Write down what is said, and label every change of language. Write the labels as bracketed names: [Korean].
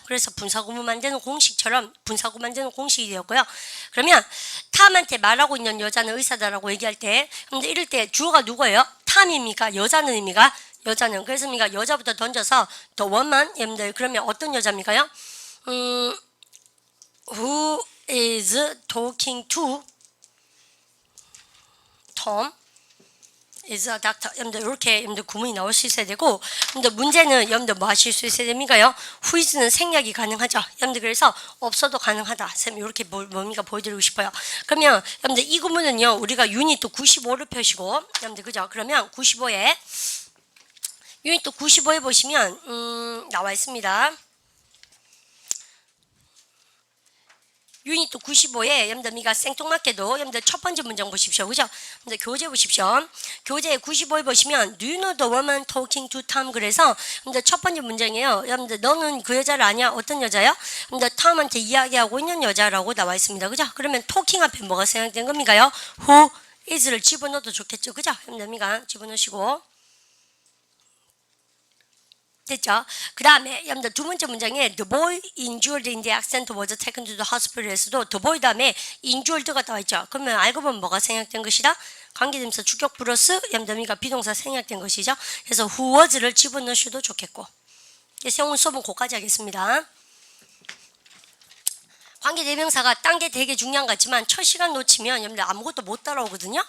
[Korean] 그래서 분사구문 만드는 공식처럼 분사구 만드는 공식이 되었고요. 그러면 탐한테 말하고 있는 여자는 의사다라고 얘기할 때 근데 이럴 때 주어가 누구예요? 탐입니까? 여자는 입니까? 여자는. 그래서 여자부터 던져서 더 원만 여러분들 그러면 어떤 여자입니까요? [English] who is talking to Tom is a doctor. [Korean] 여러분들 이렇게 여러분들 구문이 나올 수 있어야 되고 여러분들 문제는 여러분들 뭐 하실 수 있어야 됩니까요? [English] who is [Korean] 는 생략이 가능하죠. 여러분들 그래서 없어도 가능하다. 쌤 이렇게 뭡니까 보여드리고 싶어요. 그러면 여러분들 이 구문은요 우리가 유닛 95를 펴시고 여러분들 그죠? 그러면 95에 유닛 95에 보시면 나와 있습니다. 유닛 95에 여러분들 생뚱맞게도 여러분들 첫 번째 문장 보십시오. 그죠? 여러분들 교재 보십시오. 교재 95에 보시면 [English] Do you know the woman talking to Tom? [Korean] 그래서 여러분들 첫 번째 문장이에요. 여러분들 너는 그 여자를 아냐? 어떤 여자요? 여러분들 Tom한테 이야기하고 있는 여자라고 나와 있습니다. 그죠? 그러면 talking 앞에 뭐가 생략된 겁니까요? [English] Who is [Korean] 를 집어넣어도 좋겠죠. 그죠? 여러분들 집어넣으시고 됐죠? 그 다음에 여러분들 두 번째 문장에 [English] The boy injured in the accident was taken to the hospital에서도 The boy 다음에 injured가 나와 있죠. [Korean] 그러면 알고 보면 뭐가 생략된 것이다? 관계대명사 주격 플러스 여러분들 비동사 생략된 것이죠. 그래서 [English] who was [Korean] 를 집어넣으셔도 좋겠고. 그래서 오늘 수업은 거기까지 하겠습니다. 관계대명사가 딴 게 되게 중요한 것 같지만 첫 시간 놓치면 여러분들 아무것도 못 따라오거든요.